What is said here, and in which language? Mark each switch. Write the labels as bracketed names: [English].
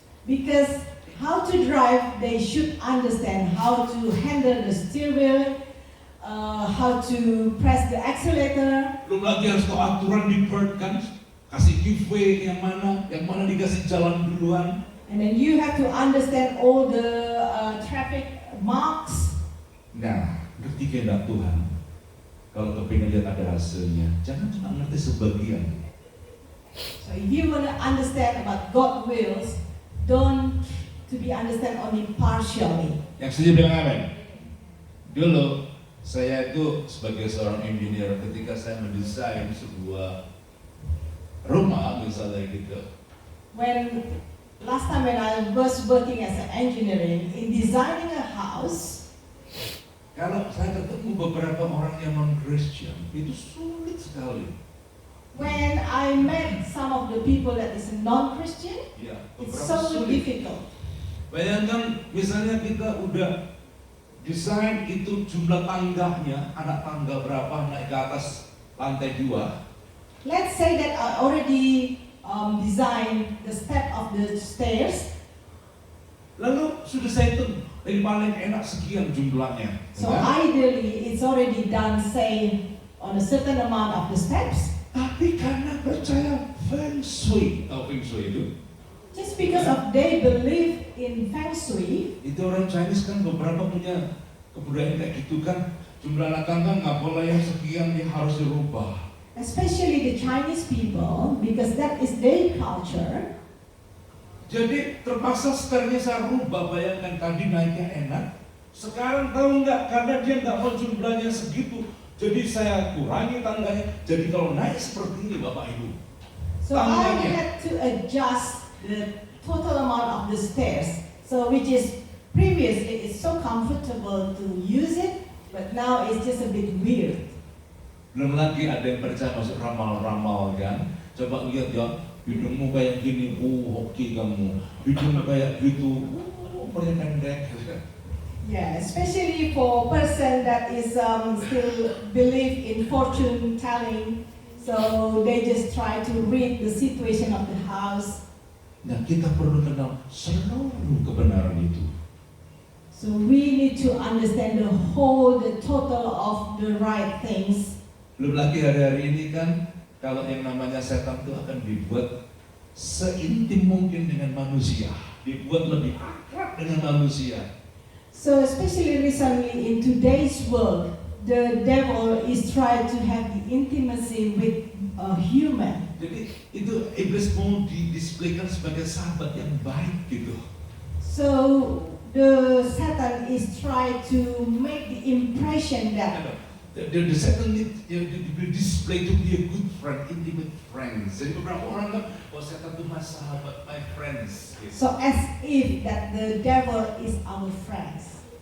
[English] Because how to drive, they should understand how to handle the steering wheel, how to press the accelerator. [Indonesian] Belum lagi harus tahu aturan di bird kan, kasih giveaway yang mana dikasih jalan duluan. [English] And then you have to understand all the traffic marks. [Indonesian] Nah, ngerti kehendak Tuhan. Kalau kepingin lihat ada hasilnya, jangan cuma ngerti sebagian. [English] So if you want to understand about God's wills, don't to be understand only partially. [Indonesian] Yang setuju bilang amin. Dulu saya itu sebagai seorang engineer, ketika saya mendesain sebuah rumah misalnya gitu, [English] When last time when I was working as an engineering in designing a house, [Indonesian] kalau saya ketemu beberapa orang yang non-Christian, itu sulit sekali. [English] when I met some of the people that is non-Christian, [Indonesian] Ya, [English] it's [Indonesian] beberapa [English] so [Indonesian] sulit. [English] difficult. [Indonesian] Bayangkan misalnya kita udah desain itu jumlah tangganya, anak tangga berapa naik ke atas lantai 2. [English] Let's say that I already designed the step of the stairs. [Indonesian] Lalu sudah saya hitung, yang paling enak sekian jumlahnya. [English] So [Indonesian] Kan? [English] ideally, it's already done, say, on a certain amount of the steps. [Indonesian] Tapi karena percaya Feng Shui, tahu Feng Shui itu? [English] Just because of they believe in Feng Shui, [Indonesian] Itu orang Chinese kan beberapa punya kebudayaan kayak gitu kan, jumlah anak tangga nggak boleh yang sekian, dia harus dirubah. [English] especially the Chinese people, because that is their culture. [Indonesian] Jadi terpaksa setelahnya saya rubah, bayangkan tadi naiknya enak, sekarang tahu nggak, karena dia nggak mau jumlahnya segitu, jadi saya kurangi tangganya, jadi kalau naik seperti ini Bapak Ibu. [English] So I [Indonesian] Tangganya. [English] had to adjust the total amount of the stairs. So which is previously it's so comfortable to use it, but now it's just a bit weird. [Indonesian] Belum lagi ada yang percaya masuk ramal-ramal kan. Coba lihat ya, hidungmu kayak gini, hoki kamu. Hidungmu kayak gitu, pendek. [English] Yeah, especially for person that is still believe in fortune telling. So they just try to read the situation of the house. [Indonesian] Nah, kita perlu kenal seluruh kebenaran itu. [English] So we need to understand the whole, the total of the right things. [Indonesian] Belum lagi hari-hari ini kan, kalau yang namanya setan itu akan dibuat seintim mungkin dengan manusia, dibuat lebih akrab dengan manusia. [English] So especially recently in today's world, the devil is trying to have the intimacy with a human. [Indonesian] Jadi itu iblis mau didisplaykan sebagai sahabat yang baik gitu. [English] So the Satan is trying to make the impression that The Satan need to be displayed to be a good friend, intimate friends. [Indonesian] Jadi beberapa orang kan, oh setan itu mas sahabat, [English] my friends. [Indonesian] Gitu. [English] so as if that the devil is our friends.